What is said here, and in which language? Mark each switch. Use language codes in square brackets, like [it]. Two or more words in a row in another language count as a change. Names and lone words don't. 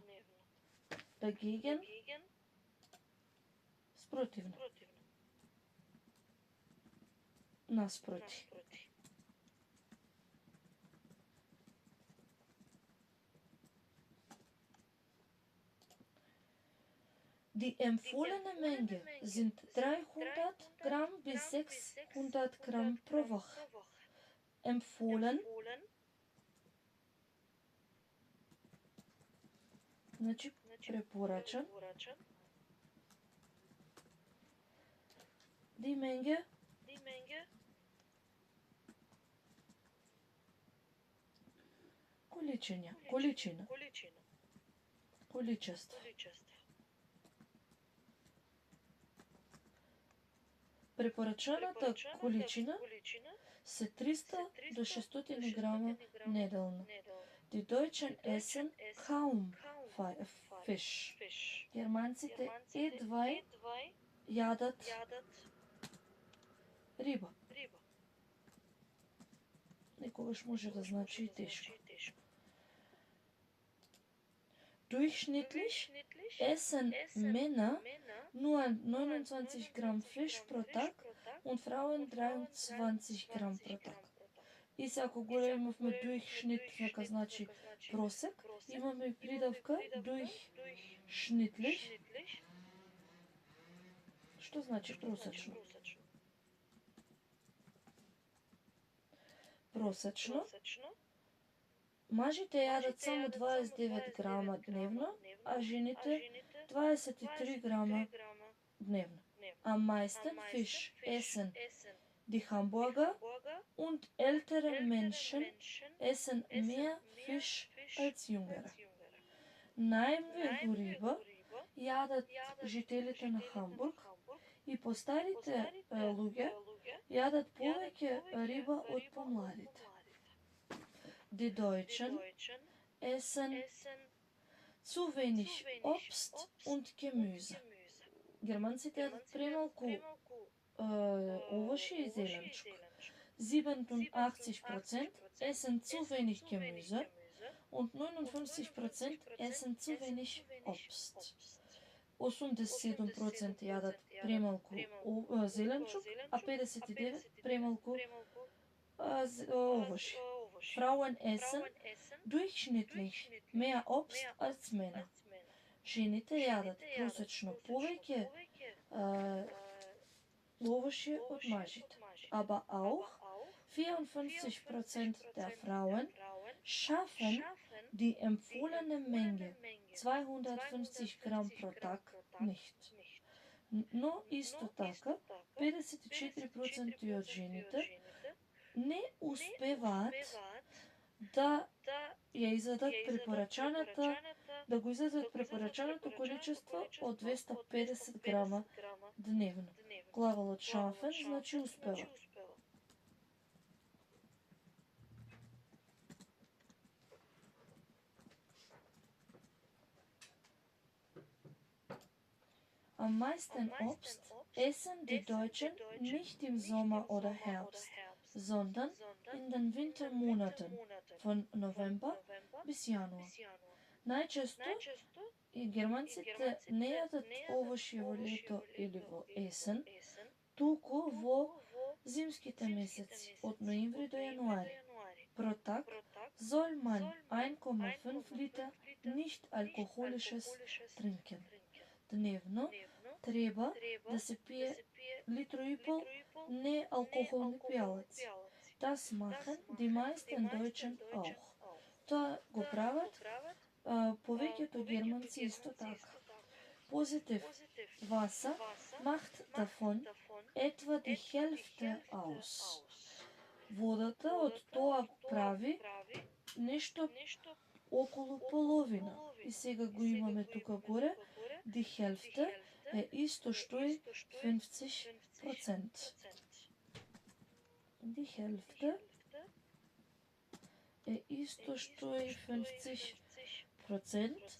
[mk] Dagegen, спротивно. Наспроти. [de] Die empfohlene Menge sind 300 Gramm bis 600 Gramm pro Woche. [mk] Empfohlen, значи препорачан. [de] Die Menge, [mk] количина, количество. Препорачаната количина се 300 до 600 грама неделно. [de] Die Deutschen essen kaum Fisch. [mk] Германците едва јадат риба. Некогаш може да значи и тешко. [de] Durchschnittlich essen Männer nur 29 Gramm Fisch pro Tag und Frauen 23 Gramm pro Tag. [mk] И се ако горе имавме durchschnittlich, значи просек, имаме и придавка durchschnittlich, што значи просечно. Просечно. Мажите јадат само 29 грама дневно, а жените 23 грама dnevno. [de] Am meisten Fisch essen die Hamburger und ältere Menschen essen mehr Fisch als jüngere. [mk] Најмногу риба јадат жителите на Хамбург и постарите луѓе јадат повеќе риба од помладите. [de] Die Deutschen essen zu wenig Obst und Gemüse. [mk] Германците јадат премалку овошје и зеленчук. [de] 87% essen zu wenig Gemüse und 59% essen zu wenig Obst. [mk] 87% јадат премалку зеленчук, а 59% премалку овошје. [de] Frauen essen durchschnittlich mehr Obst als Männer. [mk] Жените јадат просечно повеќе овошје од мажите. [de] Aber auch 54% der Frauen schaffen die empfohlene Menge 250 Gramm pro Tag nicht. [mk] Но исто така 54% од жените не успеваат да ја изедат препорачаната, да го изедат препорачаното количество од 250 грама дневно. Главолот шафен значи успева. [de] Am meisten Obst essen die Deutschen nicht im Sommer oder Herbst, sondern in den Wintermonaten von November bis Januar. [mk] Најчесто и германците не јадат овошје во лето или во есен, туку во зимските месеци, од ноември до јануари. [de] Pro Tag soll man 1,5 Liter nicht alkoholisches trinken. [mk] Дневно треба да се пие литро и пол неалкохолни пијалаци. [de] Das machen die meisten Deutschen auch. [mk] Тоа го прават повеќето германци исто така. [de] Positiv Wasser macht davon etwa die Hälfte aus. [mk] Водата од тоа прави нешто околу половина. И сега го имаме тука горе. [de] Die Hälfte [mk] е исто што и 50%. [de] Die Hälfte [mk] е исто што и 50%.